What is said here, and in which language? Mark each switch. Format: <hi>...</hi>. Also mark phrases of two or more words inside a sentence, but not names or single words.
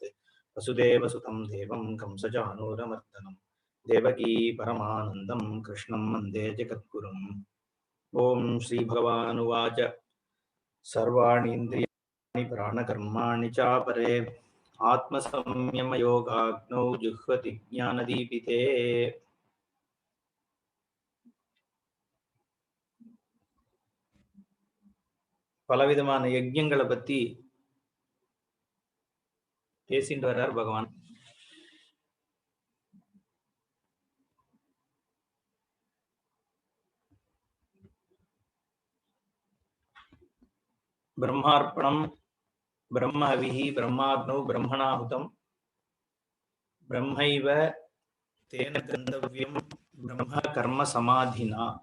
<sa>वसुदेवसुतं देवं कंसचानूरमर्दनं देवकी परमानन्दं कृष्णं वन्दे जगद्गुरुम्। ॐ श्रीभगवानुवाच सर्वाणि इन्द्रियाणि प्राणकर्माणि चापरे आत्मसंयमयोगाग्नौ जुह्वति ज्ञानदीपिते।</sa> <ta>பலவிதமான யஜ்ஞங்களை பத்தி பேசிட்டு வர்றார் பகவான்.</ta> <sa>ब्रह्मार्पणं ब्रह्म हविः ब्रह्माग्नौ ब्रह्मणा हुतं ब्रह्मैव तेन गन्तव्यं ब्रह्म कर्म समाधिना.</sa>